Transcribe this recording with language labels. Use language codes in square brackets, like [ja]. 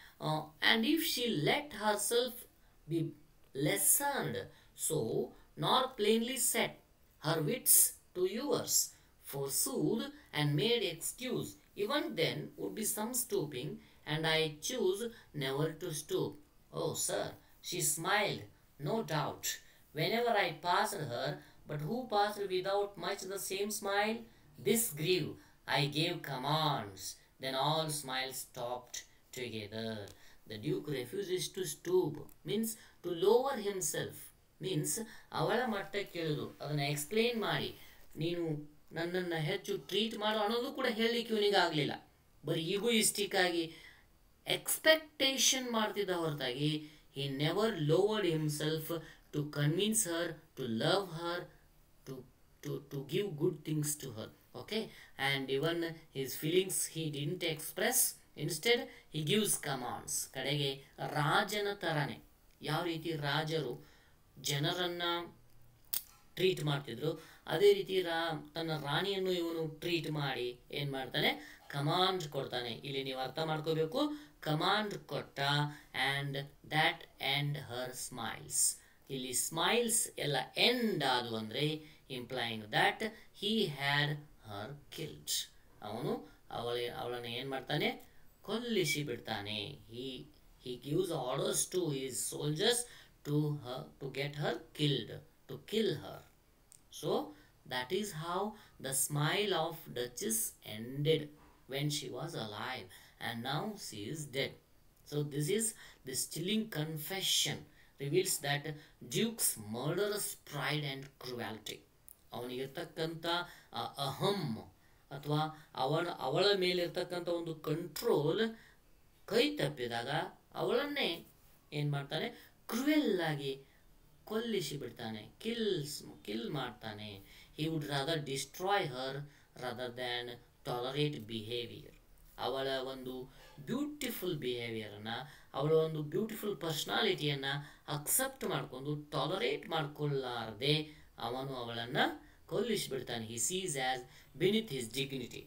[en] And if she let herself be lessoned, so nor plainly set her wits to yours, forsooth and made excuse, even then would be some stooping, and I choose never to stoop. Oh sir, she smiled, no doubt, whenever I passed her, but who passed without much the same smile? This grew, I gave commands, then all smiles stopped together. The Duke refuses to stoop, means to lower himself, means [kn] ಅವಳ ಮಟ್ಟಕ್ಕೆ ಇಳಿದು ಅದನ್ನು explain ಮಾಡಿ, ನೀನು ನನ್ನನ್ನು ಹೆಚ್ಚು treat ಮಾಡು ಅನ್ನೋದು ಕೂಡ ಹೇಳಲಿಕ್ಕೆ ಇವನಿಗೆ ಆಗಲಿಲ್ಲ. ಬರೀ ಈಗೋಯಿಸ್ಟಿಕ್ ಆಗಿ ಎಕ್ಸ್ಪೆಕ್ಟೇಷನ್ ಮಾಡ್ತಿದ್ದ ಹೊರತಾಗಿ [en] he never lowered himself to convince her, to love her, to give good things to her. Okay, and even his feelings he didn't express, instead he gives commands. [kn] ಕಡೆಗೆ ರಾಜನ ತರಾನೆ, ಯಾವ ರೀತಿ ರಾಜರು ಜನರನ್ನ ಟ್ರೀಟ್ ಮಾಡ್ತಿದ್ರು ಅದೇ ರೀತಿ ತನ್ನ ರಾಣಿಯನ್ನು ಇವನು ಟ್ರೀಟ್ ಮಾಡಿ ಏನು ಮಾಡ್ತಾನೆ, ಕಮಾಂಡ್ ಕೊಡ್ತಾನೆ. ಇಲ್ಲಿ ನೀವು ಅರ್ಥ ಮಾಡ್ಕೋಬೇಕು, ಕಮಾಂಡ್ ಕೊಟ್ಟ. [en] And that end her smiles. [kn] ಇಲ್ಲಿ ಸ್ಮೈಲ್ಸ್ ಎಲ್ಲ ಎಂಡ್ ಆದವು ಅಂದರೆ [en] Implying that he had her killed. [kn] ಅವನು ಅವಳನ್ನು ಏನು ಮಾಡ್ತಾನೆ, ಕೊಲ್ಲಿಸಿ ಬಿಡ್ತಾನೆ. [en] he gives orders to his soldiers to get her killed, to kill her. So that is how the smile of Duchess ended when she was alive, and now she is dead. So this chilling confession reveals that Duke's murderous pride and cruelty. [kn] ಅವನಿಗಿರ್ತಕ್ಕಂಥ ಅಹಂ ಅಥವಾ ಅವಳ ಮೇಲಿರ್ತಕ್ಕಂಥ ಒಂದು control ಕೈ ತಪ್ಪಿದಾಗ ಅವಳನ್ನೇ ಏನು ಮಾಡ್ತಾನೆ, cruel ಆಗಿ ಕೊಲ್ಲಿಸಿ ಬಿಡ್ತಾನೆ, kill ಮಾಡ್ತಾನೆ. [en] he would rather destroy her rather than tolerate behavior. [kn] ಅವಳ ಒಂದು ಬ್ಯೂಟಿಫುಲ್ ಬಿಹೇವಿಯರನ್ನು, ಅವಳ ಒಂದು ಬ್ಯೂಟಿಫುಲ್ ಪರ್ಸ್ನಾಲಿಟಿಯನ್ನು ಅಕ್ಸೆಪ್ಟ್ ಮಾಡಿಕೊಂಡು ಟಾಲರೇಟ್ ಮಾಡಿಕೊಳ್ಳಾರ್ದೆ ಅವನು ಅವಳನ್ನು ಕೊಲ್ಲಿಸಿಬಿಡ್ತಾನೆ. [en] he sees as beneath his dignity.